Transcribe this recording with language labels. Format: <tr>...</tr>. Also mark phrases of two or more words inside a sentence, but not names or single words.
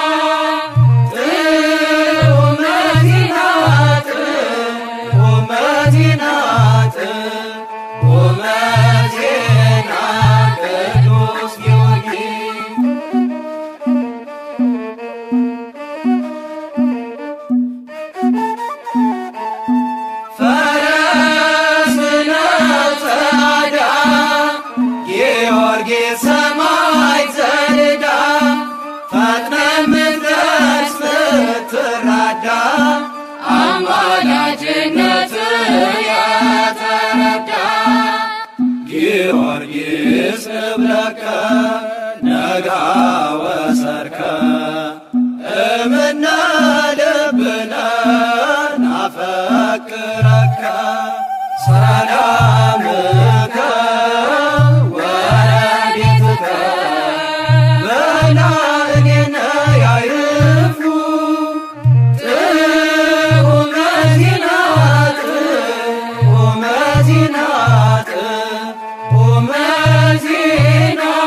<gez>ጥዑመ ዜናት ጡመ ዜናት ጡመ ዜና ቅዱስ ጊዮርጊስ</gez> <am>ፈረስ ነው ጸዳ ጊዮርጊስ ሰማዕት ዘልዳ ፈጥነ ምትደርስ ምትራዳ አማላጅነት የተረዳ</am> <gez>ጊዮርጊስ እብለከ ነጋ ወሰርከ እምነ ልብነ ናፈቅረከ ሰላምከ ወረድኤትከ በላዕሌነ ያዕርፉ ጥዑመ ዜናት ጡመ ዜናት ጡመ ዜና</gez>